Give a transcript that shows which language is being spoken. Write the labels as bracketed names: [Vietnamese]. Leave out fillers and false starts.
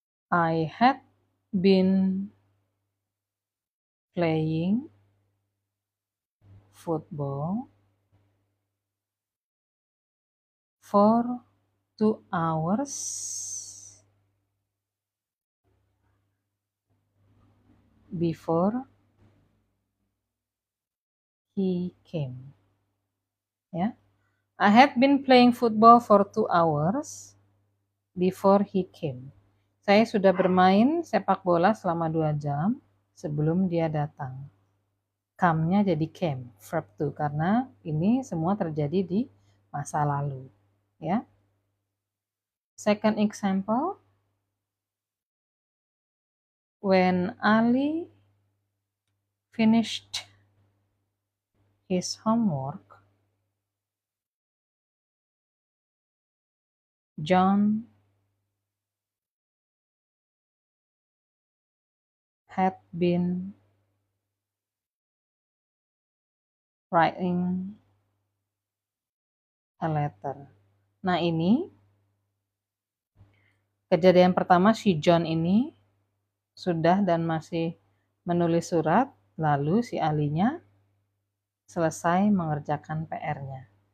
[English] I had been playing football for 2 hours before he came. Ya. I had been playing football for 2 hours before he came. [Indonesian] Saya sudah bermain sepak bola selama 2 jam sebelum dia datang. Come-nya jadi came, verb to, karena ini semua terjadi di masa lalu. Ya. [English] Second example, when Ali finished his homework, John had been writing a letter. [Indonesian] Nah, ini kejadian pertama, si John ini sudah dan masih menulis surat, lalu si Alinya selesai mengerjakan PR-nya.